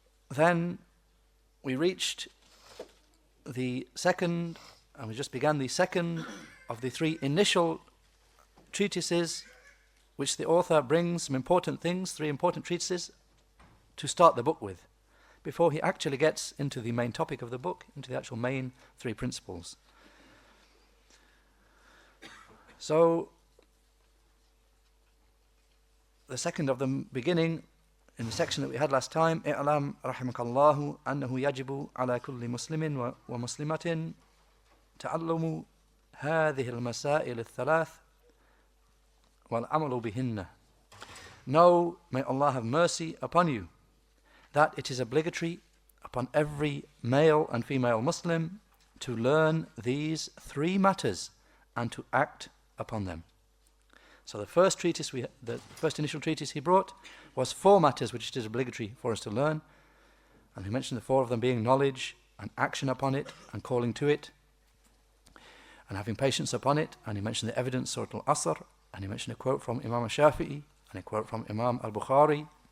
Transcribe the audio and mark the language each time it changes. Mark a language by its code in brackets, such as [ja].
[en] Then we reached the second, and we just began the second of the three initial treatises which the author brings some important things, three important treatises to start the book with, before he actually gets into the main topic of the book, into the actual main three principles. So, the second of them beginning in the section that we had last time, [ar] اعلم رحمك الله أنه يجب على كل مسلم ومسلمة تعلم هذه المسائل الثلاث والعمل بهن. [en] Know, may Allah have mercy upon you, that it is obligatory upon every male and female Muslim to learn these three matters and to act upon them. So the first treatise, the first initial treatise he brought was four matters which it is obligatory for us to learn, and he mentioned the four of them being knowledge and action upon it and calling to it and having patience upon it, and he mentioned the evidence, Surah Al-Asr, and he mentioned a quote from Imam al-Shafi'i and a quote from Imam al-Bukhari.